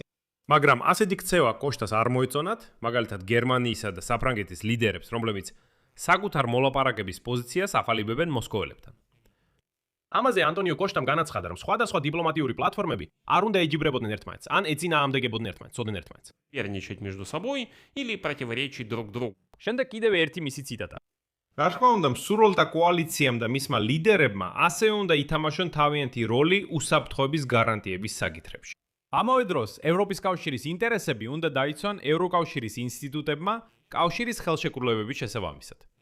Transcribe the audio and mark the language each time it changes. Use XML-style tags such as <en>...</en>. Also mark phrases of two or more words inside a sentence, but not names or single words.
<ka>მაგრამ ასეთი ქცევა კოშტას არ მოეწონათ, მაგალითად გერმანიისა და საფრანგეთის ლიდერებს, რომლებიც საკუთარ მოლაპარაკების პოზიციას ახალიბებენ მოსკოველებთან. ამაზე ანტონიო კოშტამ განაცხადა, რომ სხვადასხვა დიპლომატიური პლატფორმები არ უნდა ეჯიბრებოდნენ ერთმანეთს, ან ეწინააღმდეგებოდნენ ერთმანეთს, წოდნენ ერთმანეთს.</ka> <ru>Соперничать между собой или противоречить друг другу.</ru> <ka>შემდეგ კიდევ ერთი მისი ციტატა. რა თქმა უნდა, მსურველთა კოალიციამ და მისმა ლიდერებმა ასევე უნდა ითამაშონ თავიანთი როლი უსაფრთხოების გარანტიების საკითხებში. ამავე დროს, ევროპის კავშირის ინტერესები უნდა დაიცვან ევროკავშირის ინსტიტუტებმა კავშირის ხელშეკრულებების შესაბამისად.</ka>